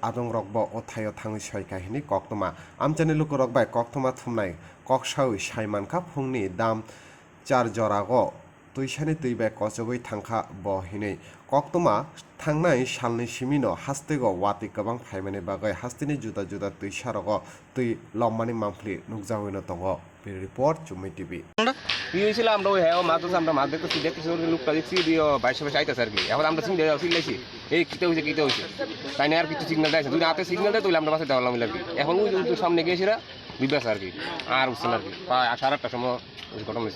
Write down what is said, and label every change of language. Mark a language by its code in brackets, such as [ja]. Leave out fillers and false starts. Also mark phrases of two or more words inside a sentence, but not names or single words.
[trp] आदं रकब ओ थायो थाङै सयकाहिनि कक्तमा आमचानि लुक रकबाय कक्तमा थुमनाय कक्सावि साइमानखा फुंनि दाम 4 जरागो तुइसानि तुइबाय कचुंगwi थांखा बहिनै कक्तमा थांनाय सालनि सिमिनो हास्तेगो वाति गोबां फाइमानि बागै हास्तिनि जुदा जुदा तुइसारगो तुइ लम्मानि मामफ्लि नुकजावैनो दङ बे रिपोर्ट चुम्मै टिभि [bn] দিয়েছিলাম আমরা ওই হ্যাঁ মাছ আমরা মাছ দেখতেছি দেখতেছি ওর লোকটা দেখছি দিয়ে বাইশে বাইশে আইতেছে আর কি এখন আমরা সিগনাইছি এই কিতে হয়েছে তাই না আর কিছু সিগন্যাল দেয় দুই হাতে সিগন্যাল দেয় তুলে আমরা বাসে দেওয়ালাম আর কি এখন ওই সামনে গিয়েছিলা বিবাস আর কি আর উঠছেন আর কি প্রায় 8:30টার সময় ঘটনা হয়েছে